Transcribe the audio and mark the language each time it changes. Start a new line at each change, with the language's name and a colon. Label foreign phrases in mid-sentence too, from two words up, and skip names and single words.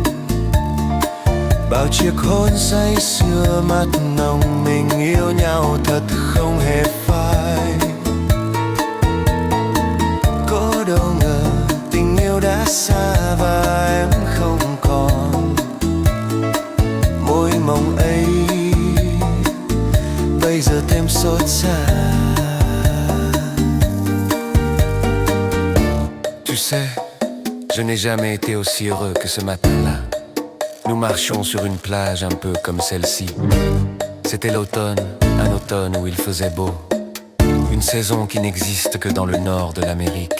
Vietnamese: bao chiếc hôn say sưa mắt nồng, mình yêu nhau thật không hề phai. Có đâu ngờ tình yêu đã xa và em không còn môi mộng ấy, bây giờ thêm xót xa.
French: Tu sais, je n'ai jamais été aussi heureux que ce matin-là. Nous marchions sur une plage un peu comme celle-ci. C'était l'automne, un automne où il faisait beau. Une saison qui n'existe que dans le nord de l'Amérique.